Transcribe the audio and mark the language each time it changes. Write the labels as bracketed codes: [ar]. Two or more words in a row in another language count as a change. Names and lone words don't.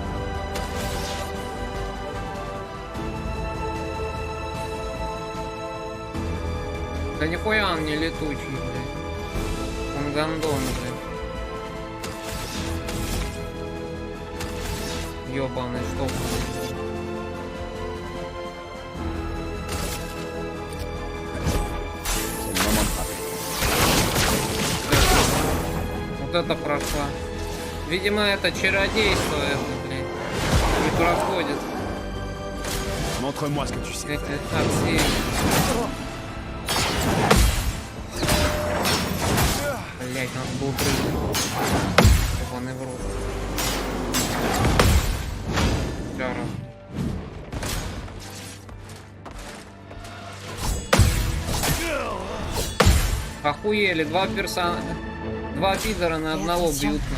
[ru] Да нихуя он не летучий, блядь. Он гандон, блядь. Ёбаный штопанный. [fr] C'est le moment de frapper. [ru] Вот это прошла. Видимо, это чародейство, это, блядь. Не проходит. [fr] Montre-moi ce que tu sais. [ru] Эти акции. Блять, надо было прыгнуть. Ебаный в рот. Чара. Охуели, два пидора на одного бьют.